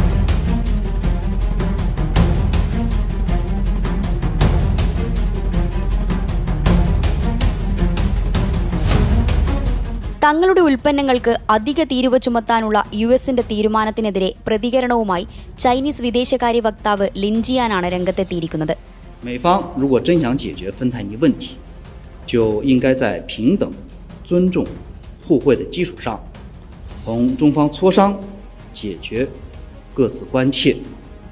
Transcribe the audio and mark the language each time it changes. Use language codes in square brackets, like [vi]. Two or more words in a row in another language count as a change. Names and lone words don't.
[ml] തങ്ങളുടെ ഉൽപ്പന്നങ്ങൾക്ക് അധിക തീരുവ ചുമത്താനുള്ള യുഎസിന്റെ തീരുമാനത്തിനെതിരെ പ്രതികരണവുമായി ചൈനീസ് വിദേശകാര്യ വക്താവ് ലിൻജിയാനാണ് രംഗത്തെത്തിയിരിക്കുന്നത്. [zh] 美方如果真想解决芬太尼问题，就应该在平等、尊重、互惠的基础上，同中方磋商，解决各自关切。